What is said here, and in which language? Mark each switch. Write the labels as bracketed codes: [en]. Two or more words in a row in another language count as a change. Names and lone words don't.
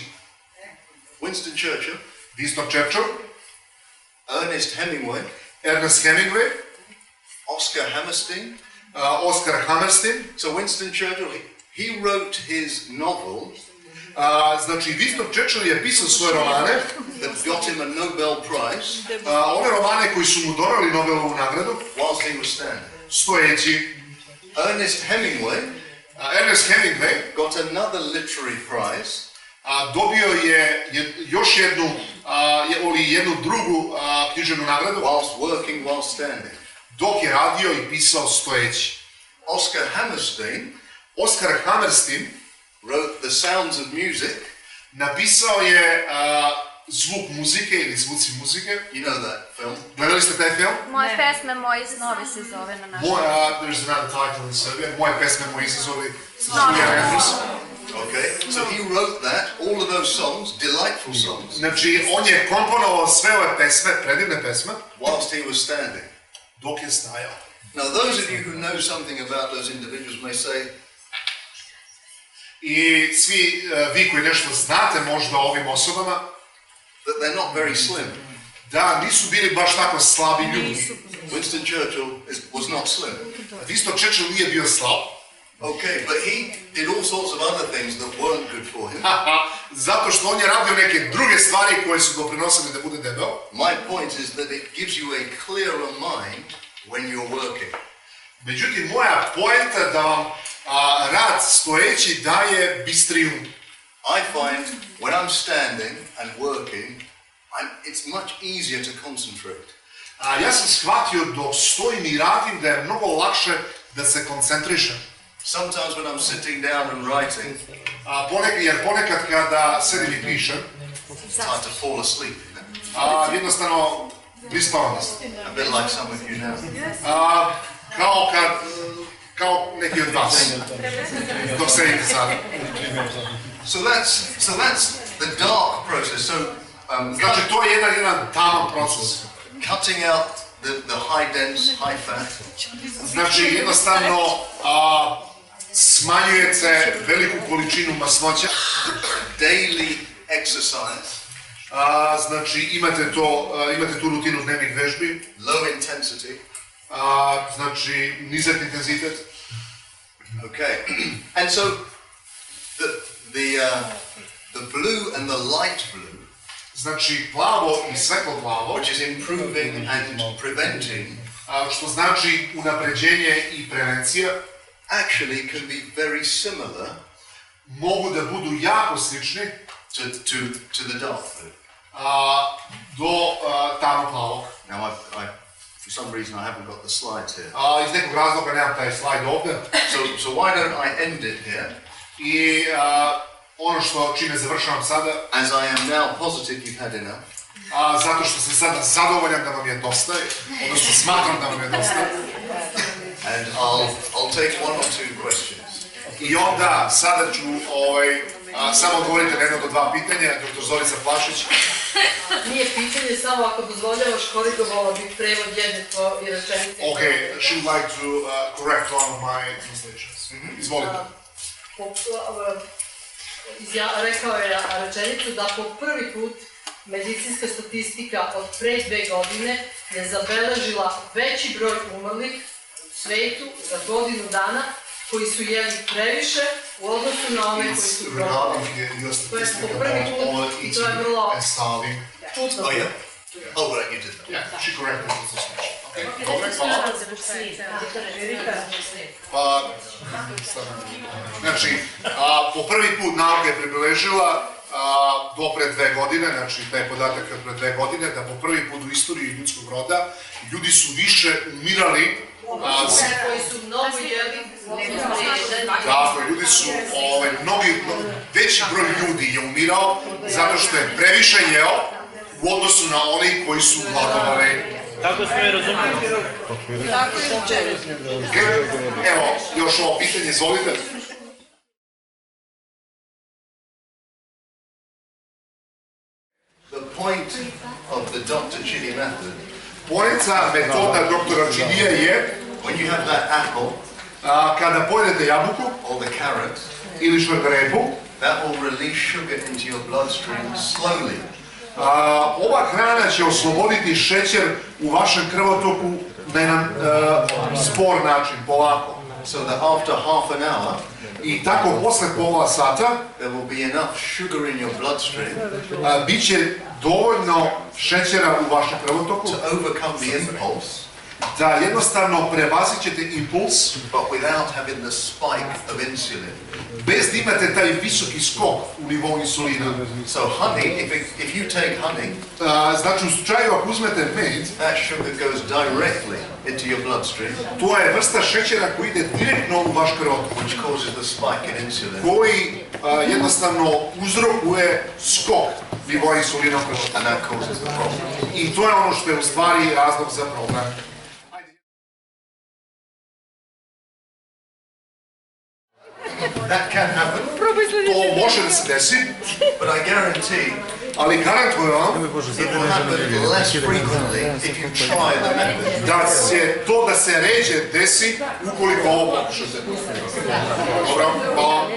[en] Winston Churchill, Winston Churchill, Ernest Hemingway, Ernest Hemingway, Oscar Hammerstein. Oscar Hammerstein. So Winston Churchill, he wrote his novel [sr] Znači, Winston Churchill je pisao svoje romane [en] that got him a Nobel Prize [sr] ove romane koji su mu donali Nobelovu nagradu [en] whilst he was standing. [sr] stojeći. [en] Ernest Hemingway [sr] Ernest Hemingway [en] got another literary prize [sr] dobio je još jednu drugu književnu nagradu [en] whilst standing. [sr] dok je radio i pisao stojeći. [en] Oscar Hammerstein [sr] Oscar Hammerstein [en] wrote The Sounds of Music. [sr] Napisao je zvuk muzike ili zvuci muzike. [en] You know that film? [sr] Gledali ste taj film? Moje pesme, moji snovi se zove na našem. [en] There's another title in Serbian. [sr] Moje pesme, moji izazovi. [en] Okay, so he wrote that, all of those songs, delightful songs. [sr] Znači, on je komponovao sve ove pesme, predivne pesme, [en] whilst he was standing. [sr] dok je stajao. [en] Now, those of you who know something about those individuals may say, [sr] I svi vi koji nešto znate možda o ovim osobama, [en] that they're not very slim. [sr] da nisu bili baš tako slabi ljudi. [en] Winston Churchill was not slim. [sr] Winston Churchill nije bio slab. [en] Okay, but he did all sorts of other things that weren't good for him. [sr] Zato što on je radio neke druge stvari koje su doprinosile da bude debel. [en] My point is that it gives you a clearer mind when you're working. [sr] Međutim, moja poenta da vam rad stojeći daje bistriju. [en] I find when I'm standing and working, it's much easier to concentrate. [sr] Ja sam shvatio dok stojim i radim da je mnogo lakše da se koncentrišem. [en] Sometimes when I'm sitting down and writing, [sr] Jer ponekad kada sedim i pišem, [en] it's hard to fall asleep, you know? [sr] jednostavno prispavanost. [en] A bit like some of you now. [sr] Kao neki od vas, dok sedite sada. [en] So that's the dark process. So [sr] Znači, to je jedan taman proces. [en] cutting out the high dense, high fat. [sr] Znači, jednostavno smanjujete veliku količinu masnoća. [en] Daily exercise. [sr] Znači, imate tu rutinu dnevnih vežbi. [en] Low intensity. [sr] Znači, nizak intenzitet. [en] Okay. And so the blue and the light blue, [sr] Znači, plavo i svetlo plavo, [en] which is improving and preventing, [sr] što znači unapređenje i prevencija, [en] actually can be very similar [sr] mogu da budu jako slični [en] to the dark blue. [sr] Do tamno plavog. [en] Now, for some reason, I haven't got the slides here. [sr] Iz nekog razloga nemam taj slajd ovdje. [en] So why don't I end it here? [sr] I ono čime završavam sada, [en] as I am now positive you've had enough. [sr] Zato što sam sada zadovoljan da vam je dosta, odnosno smatram da vam je dosta. [en] And I'll take one or two questions. [sr] I onda sada ću samo odgovoriti na jedno do dva pitanja, dr. Zorica Plašić. Nije pitanje, samo ako dozvoljavaš korigovala bih prevod jedne tvoje rečenice. [en] Okay, she would like to correct one of my translations. [sr] Izvolite. Rekao je rečenicu da po prvi put medicinska statistika od pre 2 godine je zabeležila veći broj umrlih u svetu za godinu dana koji su jeli previše u odnosu na one koji su probali. To je po prvi put i to je vrlo čudno. [en] Oh yeah? Oh right, you did that. Yeah, she corrected the translation. [sr] Okay, dobre, hvala. Znači, po prvi put nauka je približila do pre 2 godine, znači taj podatak je pre 2 godine, da po prvi put u istoriji ljudskog roda ljudi su više umirali. Koji su mnogo jeli. Dakle, ljudi su, veći broj ljudi je umirao zato što je previše jeo u odnosu na oni koji su gladovali. Tako smo je razumeli. Tako je učenje. Evo, još ovo pitanje, izvolite. [en] The point of the Dr. Chidi method, [sr] Poenta metoda doktora Chidija je [en] when you have that apple [sr] kada pojedete jabuku [en] or the carrot, [sr] ili šargarepu, [en] that will release sugar into your bloodstream slowly. [sr] Ova hrana će osloboditi šećer u vašem krvotoku na jedan spor način, polako. [en] So that after half an hour, [sr] I tako posle pola sata [en] there will be enough sugar in your bloodstream [sr] bit će dovoljno šećera u vašem krvotoku [en] to overcome the impulse, [sr] da jednostavno prevazit ćete impuls, [en] but without having the spike of insulin. [sr] bez da imate taj visoki skok u nivou insulina. [en] So honey, if you take honey, [sr] Znači, u slučaju ako uzmete med, [en] that sugar goes directly into your bloodstream, [sr] to je vrsta šećera koji ide direktno u vaš krvotok, [en] which causes the spike in insulin. [sr] koji jednostavno uzrokuje skok nivoa insulina u krvi. [en] And that causes the problem. [sr] I to je ono što je u stvari razlog za problem. [en] That can happen, [sr] To može da se desi, [en] but I guarantee [sr] ali garantujem vam [en] it will happen less frequently if you try the method. [sr] da će to da se ređe desi ukoliko ovo pokušate. Dobro, pa